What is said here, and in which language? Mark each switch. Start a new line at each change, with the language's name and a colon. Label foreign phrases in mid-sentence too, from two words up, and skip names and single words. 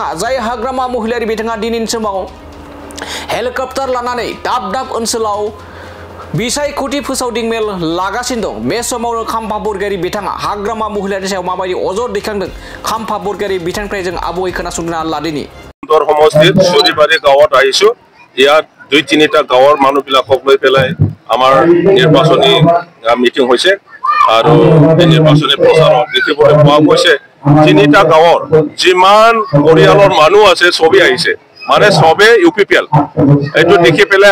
Bodo: बिथाङा दिनैनि समाव हेलिकप्टार लानानै दाब ओनसोलाव बिसायख'थि फोसावदिं मेल लागासिनो दं बे समावनो खाम्फा बरगयारी बिथाङा हाग्रामा महिलारिनि सायाव माबायदि अजद दैखांदों खाम्फा बरगयारी बिथांनिफ्राय जों आबुङै खोनासंना लादिनि
Assamese: সমষ্টিত চুৰিবাৰী গাঁৱত আহিছো ইয়াত 2-3টা গাঁৱৰ মানুহবিলাকক লৈ পেলাই আমাৰ নিৰ্বাচনী মিটিং হৈছে আৰু এই নিৰ্বাচনী প্ৰচাৰত দেখিবলৈ পোৱা গৈছে 3টা গাঁৱৰ যিমান পৰিয়ালৰ মানুহ আছে সবে আহিছে মানে সবে UPPL এইটো দেখি পেলাই